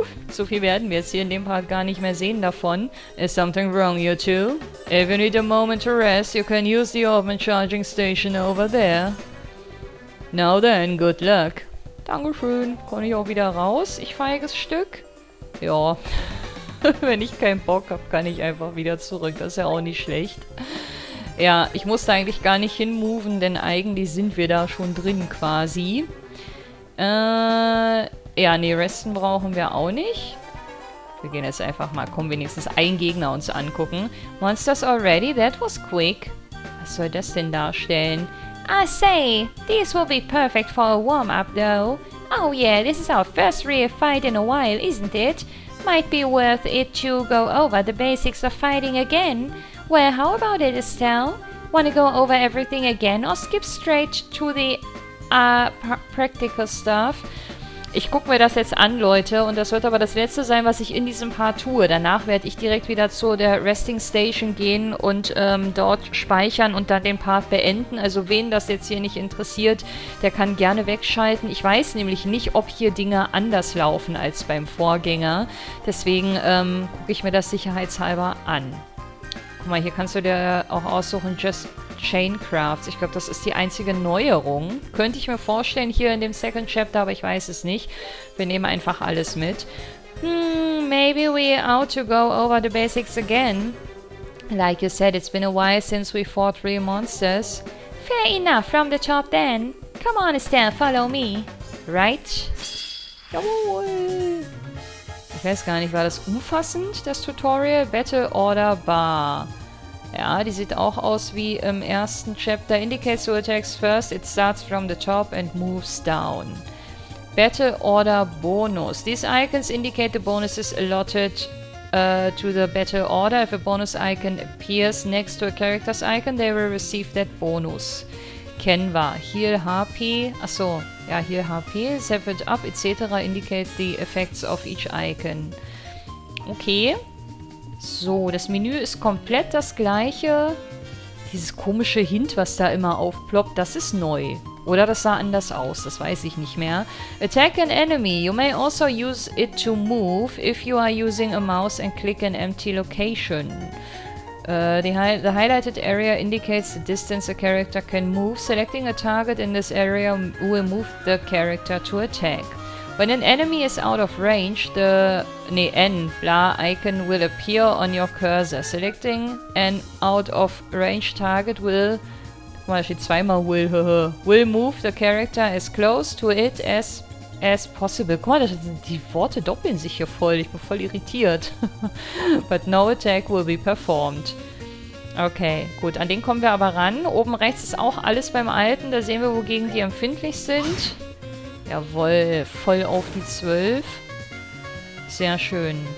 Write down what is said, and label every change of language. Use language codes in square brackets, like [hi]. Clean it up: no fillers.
[de] So viel werden wir jetzt hier in dem Part gar nicht mehr sehen davon. [en] Is something wrong, you two? If you need a moment to rest, you can use the Orbment charging station over there. Now then, good luck. [de] Dankeschön. Kann ich auch wieder raus? Ich feiges Stück. Ja. Wenn ich keinen Bock habe, kann ich einfach wieder zurück. Das ist ja auch nicht schlecht. Ja, ich musste eigentlich gar nicht hinmoven, denn eigentlich sind wir da schon drin quasi. Ja, nee, Resten brauchen wir auch nicht. Wir gehen jetzt einfach mal, komm, wenigstens einen Gegner uns angucken. [en] Monsters already? That was quick. [de] Was soll das denn darstellen? [en] I say, this will be perfect for a warm-up though. Oh yeah, this is our first real fight in a while, isn't it? Might be worth it to go over the basics of fighting again. Well, how about it, Estelle? Wanna go over everything again or skip straight to the practical stuff? [de] Ich gucke mir das jetzt an, Leute, und das wird aber das Letzte sein, was ich in diesem Part tue. Danach werde ich direkt wieder zu der Resting Station gehen und dort speichern und dann den Part beenden. Also wen das jetzt hier nicht interessiert, der kann gerne wegschalten. Ich weiß nämlich nicht, ob hier Dinge anders laufen als beim Vorgänger. Deswegen gucke ich mir das sicherheitshalber an. Guck mal, hier kannst du dir auch aussuchen, Just Chain Crafts. Ich glaube, das ist die einzige Neuerung. Könnte ich mir vorstellen hier in dem Second Chapter, aber ich weiß es nicht. Wir nehmen einfach alles mit. [en] Maybe we ought to go over the basics again. Like you said, it's been a while since we fought real monsters. Fair enough, from the top then. Come on, Estelle, follow me. Right? [de] Jawohl. Ich weiß gar nicht, war das umfassend, das Tutorial? Battle Order Bar. Ja, die sieht auch aus wie im ersten Chapter. [en] Indicates two attacks first. It starts from the top and moves down. Battle Order Bonus. These icons indicate the bonuses allotted to the battle order. If a bonus icon appears next to a character's icon, they will receive that bonus. [de] Kennen wir. Heal HP. Achso, ja, Heal HP. [en] Step it up, etc. indicate the effects of each icon. Okay. [de] So, das Menü ist komplett das gleiche. Dieses komische Hint, was da immer aufploppt, das ist neu. Oder das sah anders aus, das weiß ich nicht mehr. [en] Attack an enemy. You may also use it to move if you are using a mouse and click an empty location. The highlighted area indicates the distance a character can move. Selecting a target in this area will move the character to attack. When an enemy is out of range, the blah icon will appear on your cursor. Selecting an out of range target will, [de] guck mal, da steht zweimal [en] will move the character as close to it as possible. [de] Guck mal, die Worte doppeln sich hier voll. Ich bin voll irritiert. [en] But no attack will be performed. [de] Okay, gut. An den kommen wir aber ran. Oben rechts ist auch alles beim Alten. Da sehen wir, wogegen die empfindlich sind. Jawohl, voll auf die 12. Sehr schön.